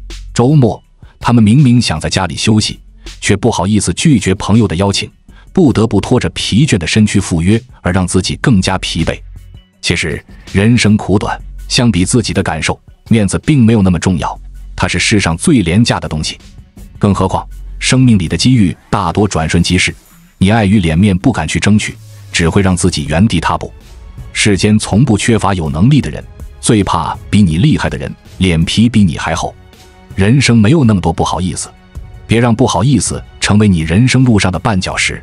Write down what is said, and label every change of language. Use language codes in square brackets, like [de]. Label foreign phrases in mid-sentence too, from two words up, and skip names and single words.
[zh] 周末，他們明明想在家裡休息，卻不好意思拒絕朋友的邀請，不得不拖着疲倦的身軀赴約，而讓自己更加疲憊。其實人生苦短，相比自己的感受，面子並沒有那麼重要，它是世上最廉價的東西。更何況生命裡的機遇大多轉瞬即逝，你礙於臉面不敢去爭取，只會讓自己原地踏步。世間從不缺乏有能力的人，最怕比你厲害的人臉皮比你還厚。人生沒有那麼多不好意思，別讓不好意思成為你人生路上的絆腳石。